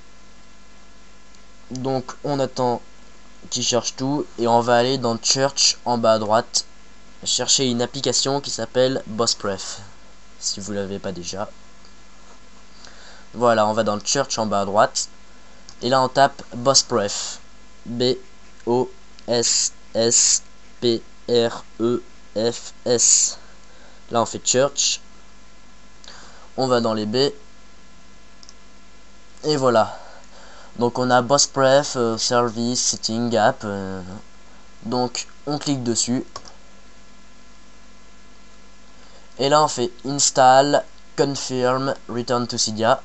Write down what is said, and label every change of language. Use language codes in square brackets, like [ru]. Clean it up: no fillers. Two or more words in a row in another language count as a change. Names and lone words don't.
[fr] Donc on attend qu'il cherche tout et on va aller dans Search en bas à droite, chercher une application qui s'appelle BossPref si vous l'avez pas déjà. Voilà, on va dans le Search en bas à droite et là on tape BossPref. B-O-S-S-P-R-E-F-S. Là on fait Search. On va dans les B. Et voilà. Donc on a BossPref, Service, Setting, App. Donc on clique dessus. Et là on fait [en] Install, Confirm, Return to Cydia.